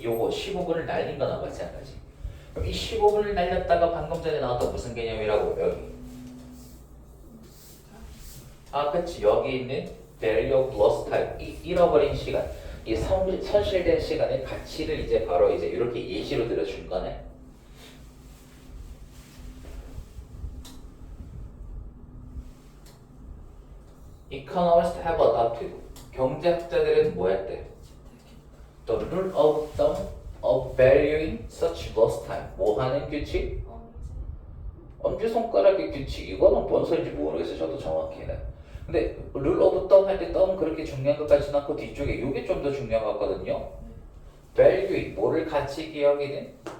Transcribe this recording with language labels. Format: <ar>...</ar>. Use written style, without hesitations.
<ko>요거 15분을 날린 거나 마찬가지. 그럼 이 15분을 날렸다가 방금 전에 나왔던 무슨 개념이라고 여기 그치 여기 있는</ko> <en>value of lost time</en> <ko>이 잃어버린 시간 이 손실된 시간의 가치를 이제 바로 이제 이렇게 예시로 들어준 거네.</ko> <en>Economists have adopted</en> <ko>경제학자들은 뭐 했대?</ko> <en>The rule of thumb of valuing such lost time</en> <ko>뭐 하는 규칙? 엄지손가락의 규칙 이거는 뭔 소리인지 모르겠어요. 저도 정확히는. 근데</ko> <en>rule of thumb</en> <ko>할 때 thumb 그렇게 중요한 것 같지는 않고 뒤쪽에 이게 좀 더 중요한 것 같거든요. valuing 뭐를 가치 기억이는?</ko>